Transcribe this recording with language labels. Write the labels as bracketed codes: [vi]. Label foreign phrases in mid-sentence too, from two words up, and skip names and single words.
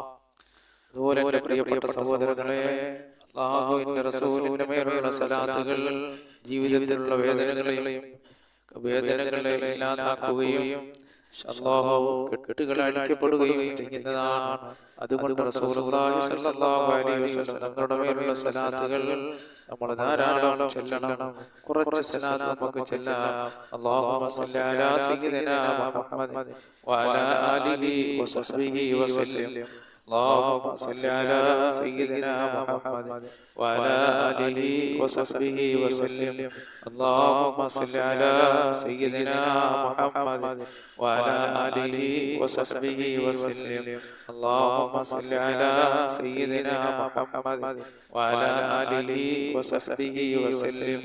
[ml] അതുപോലെ എൻ്റെ പ്രിയപ്പെട്ട സഹോദരങ്ങളെ, അല്ലാഹുവിൻ്റെ റസൂലിൻ്റെ മേലുള്ള സലാത്തുകൾ ജീവിതത്തിലുള്ള വേദനകളെ ഇല്ലാതാക്കുകയും കെട്ടുകൾ അഴിക്കപ്പെടുകയും ചെയ്യുന്നതാണ്. അതുകൊണ്ട് [ar] رسول الله صلى الله عليه وسلم [ml] തങ്ങളുടെ മേലുള്ള സലാത്തുകൾ നമ്മൾ ധാരാളം ചൊല്ലണം. കുറച്ച് സലാത്ത് നമുക്ക് ചൊല്ലാം. [ar] اللهم صل على سيدنا محمد وعلى آله وصحبه وسلم. اللهم صل على سيدنا محمد وعلى آله وصحبه وسلم. اللهم صل على سيدنا محمد وعلى آله وصحبه وسلم. اللهم صل على سيدنا محمد وعلى آله وصحبه وسلم.